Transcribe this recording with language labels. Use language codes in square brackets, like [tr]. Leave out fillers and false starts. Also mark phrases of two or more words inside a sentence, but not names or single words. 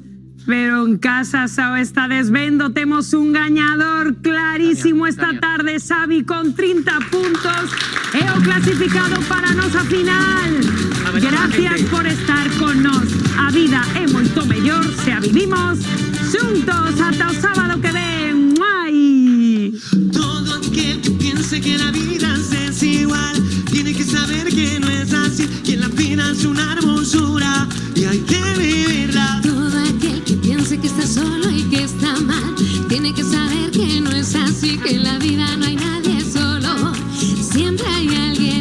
[gl] Pero en casa xa o estades vendo, temos un gañador clarísimo esta tarde, Xavi, con 30 puntos, é o clasificado para a nosa final. Gracias por estar con nós. A vida é moito mellor se a vivimos xuntos. Ata o sábado que ven. ¡Ai! [es] Todo aquel que piense que la vida es igual tiene que saber que no es así, que la vida es una hermosura y hay que vivirla. Todo aquel que piense que está solo y que está mal tiene que saber que no es así, que en la vida no hay nadie solo, siempre hay alguien.